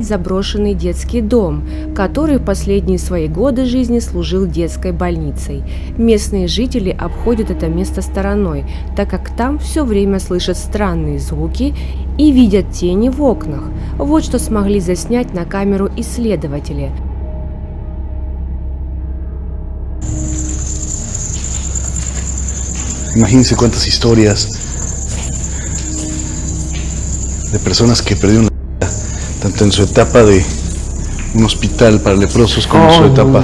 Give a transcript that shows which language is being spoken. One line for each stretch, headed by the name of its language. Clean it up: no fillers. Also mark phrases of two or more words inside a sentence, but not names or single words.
Russian: заброшенный детский дом, который в последние свои годы жизни служил детской больницей. Местные жители обходят это место стороной, так как там все время слышат странные звуки и видят тени в окнах. Вот что смогли заснять на камеру исследователи.
Spanish: Imagínense cuántas historias de personas que perdieron la vida, tanto en su etapa de un hospital para leprosos como en su etapa.